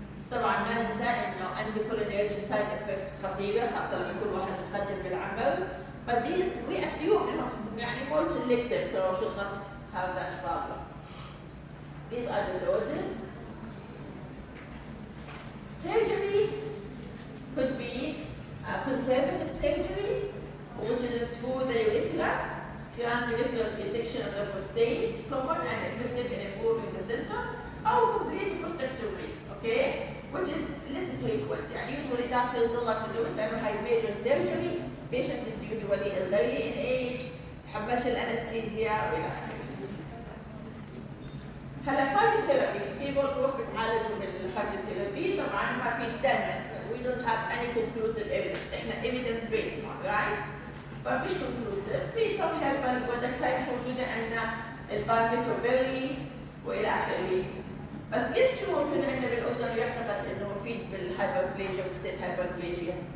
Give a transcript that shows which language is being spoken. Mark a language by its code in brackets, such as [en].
[ar] طبعا ما ننسى إنه [en] anticholinergic side effects [ar] خطيرة خاصة لما يكون واحد متقدم بالعمر. [en] But these we assume [ar] إنهم يعني [en] more selective so should not have that problem. These are the doses. Surgery could be a conservative surgery, which is through the urethra, transurethral resection of the prostate, common and effective in improving the symptoms, or complete prostatectomy, okay, which is less frequent. And usually doctors don't like to do it, they don't have major surgery, patient is usually elderly in age, [ar] تحملش الأنستيزيا وإلى آخره. هلا [en] physiotherapy people [ar] تروح بتعالجوا بالphysiotherapy طبعا ما فيش دائما [en] we don't have any conclusive evidence [ar] احنا [en] evidence based right؟ [ar] فما فيش conclusive في [en] some herbal product types [ar] موجوده عندنا البارميتوبيري والى اخره بس قد شو موجود عندنا بالاردن ويعتقد انه مفيد بالهايبربليجيا وبالست هايبربليجيا